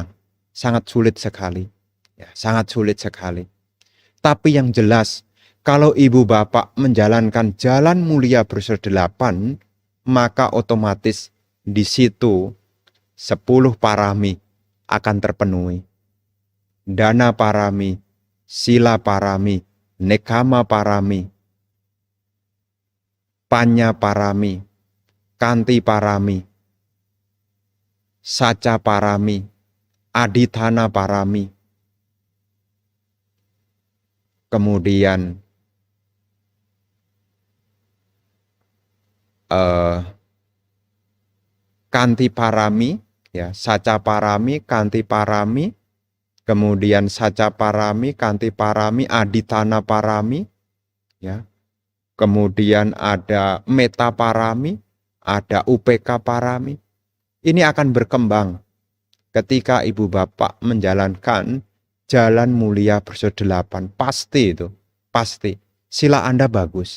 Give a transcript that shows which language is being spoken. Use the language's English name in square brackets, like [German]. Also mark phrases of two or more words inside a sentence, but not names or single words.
[Indonesian] Sangat sulit sekali. Ya, sangat sulit sekali. Tapi yang jelas, kalau ibu bapak menjalankan jalan mulia berunsur 8, maka otomatis di situ 10 parami akan terpenuhi. [Pali] Dana parami, sila parami, nekama parami, panya parami, kanti parami, saca parami, adithana parami, kemudian kanti parami, ya, saca parami, kanti parami, kemudian saca parami, kanti parami, adithana parami, [Indonesian] ya. Kemudian ada [Pali] meta parami, [Indonesian] ada [Pali] UPK parami. [Indonesian] Ini akan berkembang ketika ibu bapak menjalankan jalan mulia berunsur 8. Pasti itu, pasti. Sila Anda bagus.